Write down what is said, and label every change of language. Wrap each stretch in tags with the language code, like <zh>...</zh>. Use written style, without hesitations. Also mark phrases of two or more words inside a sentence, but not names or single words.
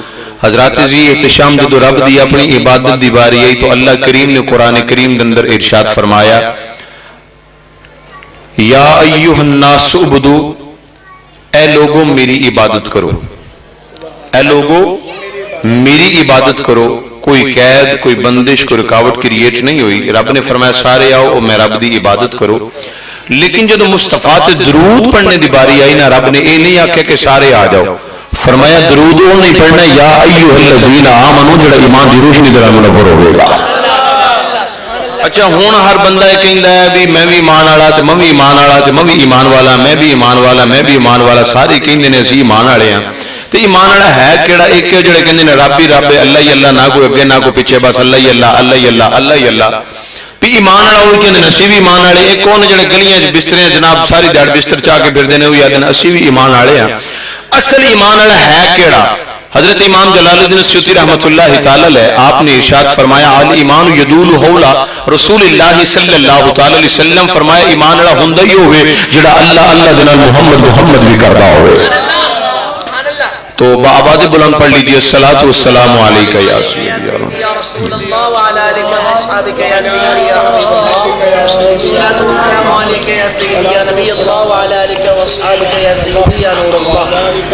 <pa>حضرات جی احتشام جدو رب دی اپنی عبادت دی باری آئی تو اللہ کریم نے قرآن کریم کے اندر ارشاد فرمایا</pa> <ar>یا ایھا الناس اعبدوا،</ar> <pa>اے لوگوں میری عبادت کرو، اے لوگوں میری عبادت کرو. کوئی قید، کوئی بندش، کوئی رکاوٹ کریٹ نہیں ہوئی. رب نے فرمایا سارے آؤ اور میں رب دی عبادت کرو. لیکن جدو مصطفیٰ تے درود پڑھنے دی باری آئی نا، رب نے یہ نہیں آکھیا کہ سارے آ جاؤ، فرمایا درود وہ نہیں پڑھنا</pa> <ar>یا ایھا الذین آمنو</ar> <pa>جڑا ایمان دی روشنی دے نال منور ہوے گا. اچھا ہن ہر بندہ یہ کہندا ہے بھی میں بھی ایمان والا تے میں بھی ایمان والا تے میں بھی ایمان والا، میں بھی ایمان والا، میں بھی ایمان والا، سارے کہندے نے اسی ایمان والے ہاں. تے ایمان والا ہے کیڑا؟ ایک جڑے کہندے نے رب ہی رب، اللہ ہی اللہ، نہ کوئی اگے نہ کوئی پیچھے، بس اللہ ہی اللہ، اللہ ہی اللہ، اللہ ہی اللہ. بھی ایمان والا وہ کہندے نے اسی بھی ایمان والے. ایک کون جڑے گلیاں وچ بسترے جناب ساری دیہڑ بستر چا کے پھردے نے وہ آدھے اسی بھی ایمان والے ہاں. اصل ایمان والا ہے کیڑا؟</pa> <ar>حضرت امام جلال الدین السیوطی رحمۃ اللہ تعالی علیہ</ar> <ur>آپ نے ارشاد فرمایا</ur> <ar>الایمان یدول حول رسول اللہ صلی اللہ تعالی علیہ وسلم.</ar> <pa>فرمایا ایمان والا ہوندا ہی ہوے جڑا اللہ اللہ دے نال محمد محمد بھی کردا ہوے.</pa> <ur>تو بآباد بلند پڑھ لیجیے</ur> <ar>الصلاۃ والسلام علیک یا سیدی یا رسول اللہ وعلی آلک و اصحابک یا سیدی یا حبیب اللہ، الصلاۃ والسلام علیک یا سیدی یا نبی اللہ وعلی آلک و اصحابک یا سیدی یا نور اللہ.</ar>